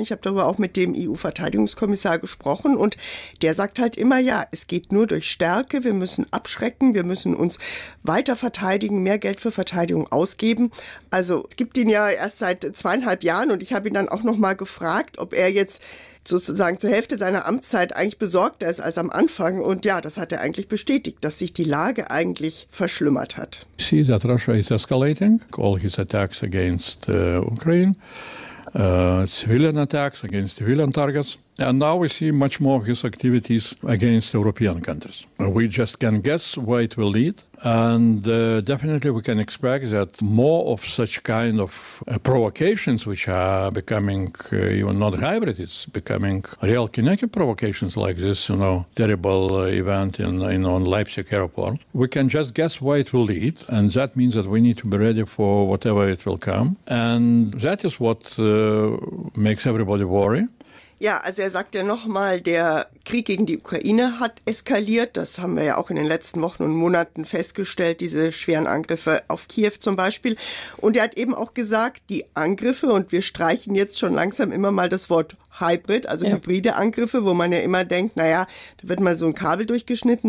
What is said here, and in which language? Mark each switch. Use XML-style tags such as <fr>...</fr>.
<de>Ich habe darüber auch mit dem EU-Verteidigungskommissar gesprochen und der sagt halt immer, ja, es geht nur durch Stärke, wir müssen abschrecken, wir müssen uns weiter verteidigen, mehr Geld für Verteidigung ausgeben. Also es gibt ihn ja erst seit 2,5 Jahren und ich habe ihn dann auch nochmal gefragt, ob er jetzt sozusagen zur Hälfte seiner Amtszeit eigentlich besorgter ist als am Anfang. Und ja, das hat er eigentlich bestätigt, dass sich die Lage eigentlich verschlimmert hat.</de> <en>We see that Russia is escalating all his attacks against Ukraine, civilian attacks against civilian targets. And now we see much more of his activities against European countries. We just can guess where it will lead. And definitely we can expect that more of such kind of provocations, which are becoming even not hybrid, it's becoming real kinetic provocations like this, you know, terrible event in on Leipzig airport. We can just guess where it will lead. And that means that we need to be ready for whatever it will come. And that is what makes everybody worry.</en> <de>Ja, also er sagt ja nochmal, der Krieg gegen die Ukraine hat eskaliert. Das haben wir ja auch in den letzten Wochen und Monaten festgestellt, diese schweren Angriffe auf Kiew zum Beispiel. Und er hat eben auch gesagt, die Angriffe, und wir streichen jetzt schon langsam immer mal das Wort Hybrid, also hybride Angriffe, wo man ja immer denkt, naja, da wird mal so ein Kabel durchgeschnitten.</de>